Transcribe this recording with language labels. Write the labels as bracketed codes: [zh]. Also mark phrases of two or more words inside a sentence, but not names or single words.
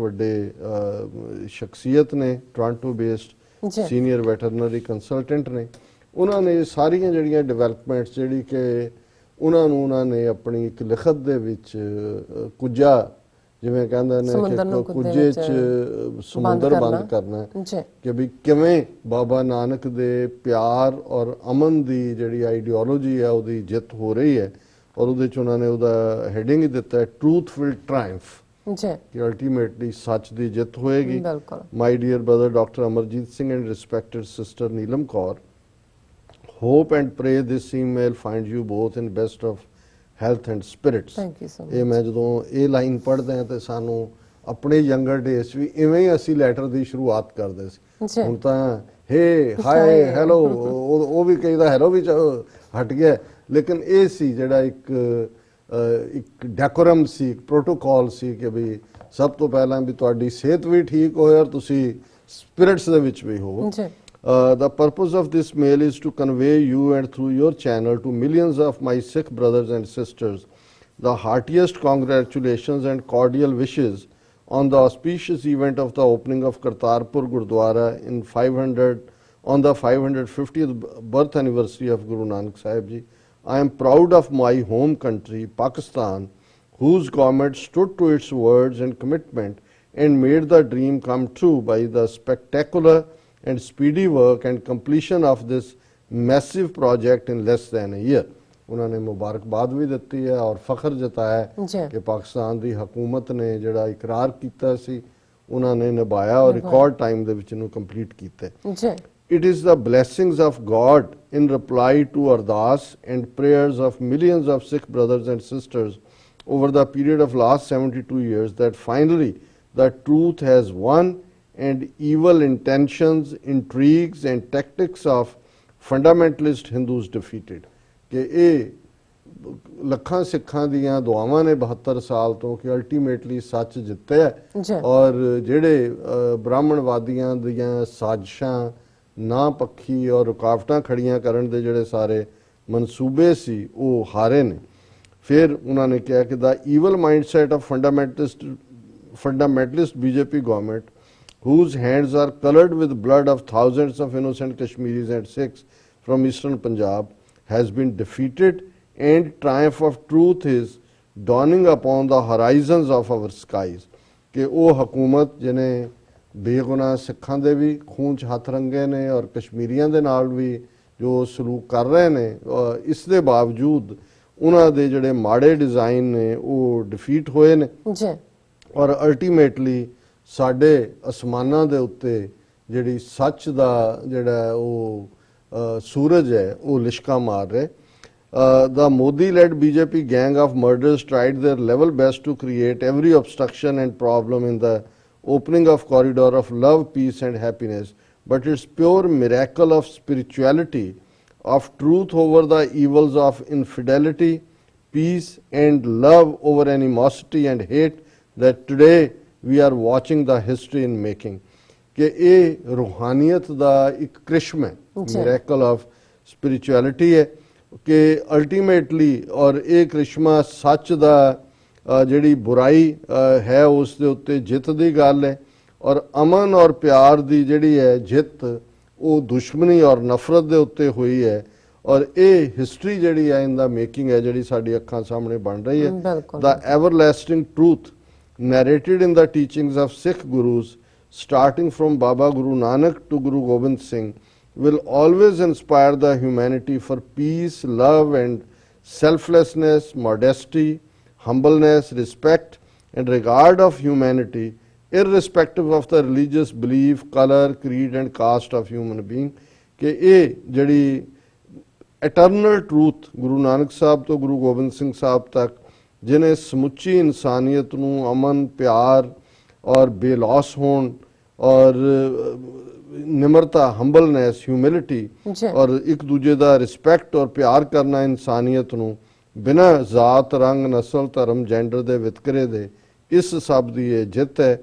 [pa] ਵੱਡੇ ਸ਼ਖਸੀਅਤ ਨੇ, [en] Toronto based senior veterinary consultant [pa] ਨੇ, ਉਹਨਾਂ ਨੇ ਸਾਰੀਆਂ ਜਿਹੜੀਆਂ ਡਿਵੈਲਪਮੈਂਟਸ ਜਿਹੜੀ ਕਿ ਉਹਨਾਂ ਨੇ ਆਪਣੀ ਇੱਕ ਲਿਖਤ ਦੇ ਵਿੱਚ ਕੁੱਜਾ, ਜਿਵੇਂ ਕਹਿੰਦੇ ਨੇ ਕਿ ਕੁੱਜੇ 'ਚ ਸਮੁੰਦਰ ਬੰਦ ਕਰਨਾ, ਕਿ ਵੀ ਕਿਵੇਂ ਬਾਬਾ ਨਾਨਕ ਦੇ ਪਿਆਰ ਔਰ ਅਮਨ ਦੀ ਜਿਹੜੀ ਆਈਡੀਓਲੋਜੀ ਹੈ ਉਹਦੀ ਜਿੱਤ ਹੋ ਰਹੀ ਹੈ। ਔਰ ਉਹਦੇ 'ਚ ਉਹਨਾਂ ਨੇ ਉਹਦਾ ਹੈਡਿੰਗ ਹੀ ਦਿੱਤਾ ਹੈ, [en] truth will triumph, [pa] ਕਿ ਅਲਟੀਮੇਟਲੀ ਸੱਚ ਦੀ ਜਿੱਤ ਹੋਏਗੀ। [en] My dear brother Doctor Amarjit Singh and respected sister Neelam Kaur, hope and pray this email finds you both in best of health and spirits. Thank you so much. [pa] ਇਹ ਮੈਂ ਜਦੋਂ ਇਹ ਲਾਈਨ ਪੜ੍ਹਦੇ ਹਾਂ ਤੇ ਸਾਨੂੰ ਆਪਣੇ [en] younger days [pa] ਵੀ ਇਵੇਂ ਹੀ ਅਸੀਂ ਲੈਟਰ ਦੀ ਸ਼ੁਰੂਆਤ ਕਰਦੇ ਸੀ। ਹੁਣ ਤਾਂ [en] hey hi hello, [pa] ਉਹ ਵੀ ਕਹੀਦਾ ਹੈਲੋ ਵੀ ਹਟ ਗਿਆ, ਲੇਕਿਨ ਇਹ ਸੀ ਜਿਹੜਾ ਇੱਕ ਡੈਕੋਰਮ ਸੀ, ਇੱਕ ਪ੍ਰੋਟੋਕਾਲ ਸੀ ਕਿ ਵੀ ਸਭ ਤੋਂ ਪਹਿਲਾਂ ਵੀ ਤੁਹਾਡੀ ਸਿਹਤ ਵੀ ਠੀਕ ਹੋਏ ਔਰ ਤੁਸੀਂ ਸਪਿਰਿਟਸ ਦੇ ਵਿੱਚ ਵੀ ਹੋਵੋ। [en] The purpose of this mail is to convey you and through your channel to millions of my Sikh brothers and sisters the heartiest congratulations and cordial wishes on the auspicious event of the opening of Kartarpur Gurdwara on the 550th birth anniversary of Guru Nanak Sahib Ji. I am proud of my home country, Pakistan, whose government stood to its words and commitment and made the dream come true by the spectacular and speedy work and completion of this massive project in less than a year. [hi] उन्होंने मुबारकबाद भी दी है और फख्र जताया कि पाकिस्तान की हुकूमत ने [pa] ਜਿਹੜਾ ਇਕਰਾਰ ਕਿਆ ਸੀ ਉਨ੍ਹਾਂ ਨੇ ਨਿਭਾਇਆ ਔਰ [en] record time [pa] ਦੇ ਵਿੱਚ ਇਹਨੂੰ ਕੰਪਲੀਟ ਕੀਤਾ। [en] It is the blessings of God in reply to ardas and prayers of millions of Sikh brothers and sisters over the period of last 72 years that finally the truth has won and evil intentions, intrigues and tactics of fundamentalist Hindus defeated. [pa] कि ਇਹ ਲੱਖਾਂ ਸਿੱਖਾਂ ਦੀਆਂ ਦੁਆਵਾਂ ਨੇ 72 ਸਾਲ ਤੋਂ ਕਿ ਅਲਟੀਮੇਟਲੀ ਸੱਚ ਜਿੱਤਿਆ ਔਰ ਜਿਹੜੇ ਬ੍ਰਾਹਮਣਵਾਦੀਆਂ ਦੀਆਂ ਸਾਜ਼ਿਸ਼ਾਂ, ਨਾ ਪੱਖੀ ਔਰ ਰੁਕਾਵਟਾਂ ਖੜੀਆਂ ਕਰਨ ਦੇ ਜਿਹੜੇ ਸਾਰੇ ਮਨਸੂਬੇ ਸੀ ਉਹ ਹਾਰੇ ਨੇ। ਫਿਰ ਉਹਨਾਂ ਨੇ ਕਿਹਾ ਕਿ [en] the evil mindset of fundamentalist BJP government whose hands are colored with blood of thousands of innocent Kashmiris and Sikhs from eastern Punjab has been defeated and triumph of truth is dawning upon the horizons of our skies। [pa] ਕਿ ਵੋ ਹਕੂਮਤ ਜਿਨ੍ਹਾਂ ਬੇਗੁਨਾਹ ਸਿੱਖਾਂ ਦੇ ਭੀ ਖ਼ੂਨ ਚ ਹੱਥ ਰੰਗੇ ਨੇ ਔਰ ਕਸ਼ਮੀਰੀਆਂ ਦੇ ਨਾਲ ਭੀ ਜੋ ਸਲੂਕ ਕਰ ਰਹੇ ਨੇ, ਇਸ ਦੇ ਬਾਵਜੂਦ ਉਨ੍ਹਾਂ ਦੇ ਜਿਹੜੇ ਮਾੜੇ ਡਿਜ਼ਾਈਨ ਨੇ ਵੋ ਡਿਫੀਟ ਹੋਏ ਨੇ ਔਰ ਅਲਟੀਮੇਟਲੀ ਸਾਡੇ ਅਸਮਾਨਾਂ ਦੇ ਉੱਤੇ ਜਿਹੜੀ ਸੱਚ ਦਾ ਜਿਹੜਾ ਉਹ ਸੂਰਜ ਹੈ ਉਹ ਲਿਸ਼ਕਾ ਮਾਰ ਰਿਹਾ। [en] The Modi-led BJP gang of murderers tried their level best to create every obstruction and problem in the opening of corridor of love, peace and happiness, but its pure miracle of spirituality, of truth over the evils of infidelity, peace and love over animosity and hate, that today we are watching the history in making। [pa] ਕਿ ਯੇ ਰੂਹਾਨੀਅਤ ਦਾ ਇੱਕ ਕ੍ਰਿਸ਼ਮ ਹੈ, [en] miracle of spirituality [pa] ਹੈ ਕਿ ਅਲਟੀਮੇਟਲੀ ਔਰ ਯੇ ਕ੍ਰਿਸ਼ਮਾ ਸੱਚ ਦਾ ਜਿਹੜੀ ਬੁਰਾਈ ਹੈ ਉਸ ਦੇ ਉੱਤੇ ਜਿੱਤ ਦੀ ਗੱਲ ਹੈ ਔਰ ਅਮਨ ਔਰ ਪਿਆਰ ਦੀ ਜਿਹੜੀ ਹੈ ਜਿੱਤ ਵੋ ਦੁਸ਼ਮਣੀ ਔਰ ਨਫ਼ਰਤ ਦੇ ਉੱਤੇ ਹੋਈ ਹੈ ਔਰ ਯੇ ਹਿਸਟਰੀ ਜਿਹੜੀ ਹੈ [en] in the making [pa] ਹੈ ਜਿਹੜੀ ਸਾਡੀ ਅੱਖਾਂ ਸਾਹਮਣੇ ਬਣ ਰਹੀ ਹੈ। [en] the everlasting truth narrated in the teachings of Sikh Gurus, starting from Baba Guru Nanak to Guru Gobind Singh, will always inspire the humanity for peace, love and selflessness, modesty, humbleness, respect and regard of humanity, irrespective of the religious belief, color, creed and caste of human being, [pa] ਕਿ ਇਹ ਜਿਹੜੀ [en] eternal truth [pa] ਗੁਰੂ ਨਾਨਕ ਸਾਹਿਬ ਤੋਂ ਗੁਰੂ ਗੋਬਿੰਦ ਸਿੰਘ ਸਾਹਿਬ ਤੱਕ ਜਿਨੇ ਸਮੁੱਚੀ ਇਨਸਾਨੀਅਤ ਨੂੰ ਅਮਨ ਪਿਆਰ ਔਰ ਬੇਲੌਸ ਹੋਣ ਔਰ ਨਿਮਰਤਾ [en] humbleness humility [pa] ਔਰ ਇੱਕ ਦੂਜੇ ਦਾ ਰਿਸਪੈਕਟ ਔਰ ਪਿਆਰ ਕਰਨਾ ਇਨਸਾਨੀਅਤ ਨੂੰ ਬਿਨਾਂ ਜ਼ਾਤ ਰੰਗ ਨਸਲ ਧਰਮ ਜੈਂਡਰ ਦੇ ਵਿਤਕਰੇ ਦੇ ਇਸ ਸਭ ਦੀ ਇਹ ਜਿੱਤ ਹੈ।